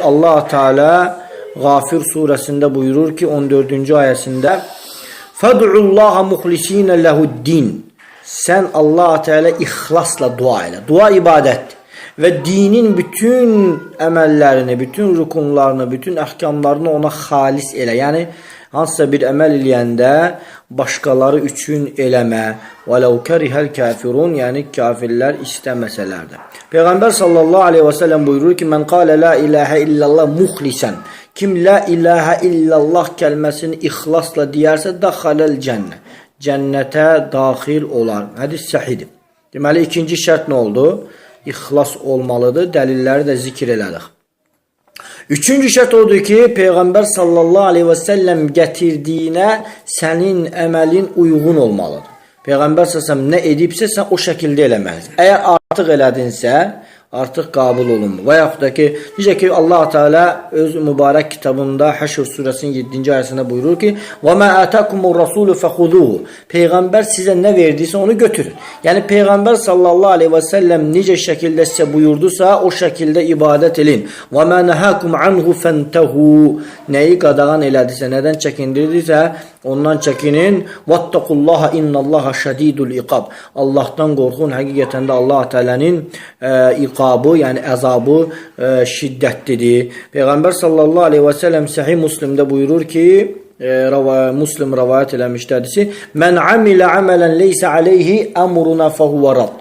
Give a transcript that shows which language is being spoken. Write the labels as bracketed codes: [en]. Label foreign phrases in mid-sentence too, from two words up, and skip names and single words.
[az] Allah Teala Qafir surəsində buyurur ki, 14-cü ayəsində [ar] فادعوا الله مخلصين له الدين. [az] Sən Allah Teala ixlasla dua elə. Dua ibadətdir. Və dinin bütün əməllərini, bütün rükunlarını, bütün əhkamlarını ona xalis elə. Yəni, hansısa bir əməl eləyəndə başqaları üçün eləmə. [ar] وَلَوْ كَرِهَ الْكَافِرُونَ. [az] Yəni, kafirlər istəməsələr də. Peyğəmbər [ar] صلى الله عليه وسلم [az] buyurur ki, [ar] من قال لا إله إلا الله مخلصا. [az] Kim [ar] لا إله إلا الله [az] kəlməsini ixlasla deyərsə, [ar] دخل الجنة. [az] Cənnətə daxil olar. Hədis səhidir. Deməli, ikinci şərt nə oldu? İxlas olmalıdır. Dəlilləri də zikr elədik. Üçüncü şərt odur ki, Peyğəmbər [ar] صلى الله عليه وسلم [az] gətirdiyinə sənin əməlin uyğun olmalıdır. Peyğəmbər sallallahu nə edibsə, sən o şəkildə eləməlisən. Əgər artıq elədinsə, artıq qəbul olunmur. Və yaxud da ki, necə ki, Allah Teala öz mübarək kitabında Həşr surəsinin 7-ci ayəsində buyurur ki, [ar] وَمَا أَتَاكُمُ الرَّسُولُ فَخُذُوهُ. [az] Peyğəmbər sizə nə verdiysə onu götürün. Yəni, Peyğəmbər [ar] صلى الله عليه وسلم [az] necə şəkildə sizə buyurdusa, o şəkildə ibadət edin. [ar] وَمَا نَهَاكُمْ عَنْهُ فَانْتَهُوا. [az] Nəyi qadağan elədisə, nədən çəkindirdisə, ondan çəkinin. [ar] وَاتَّقُوا اللّٰهَ إِنَّ اللّٰهَ شَدِيدُ الْإِقَابِ. [az] Allahdan qorxun, həqiqətən də Allah Teala'nın iqabı, yəni əzabı şiddətlidir. Peyğəmbər [ar] صلى الله عليه وسلم [az] Səhih Müslimdə buyurur ki, Müslim rəvayət eləmişdədir. [ar] من عمل عملا ليس عليه أمرنا فهو رد.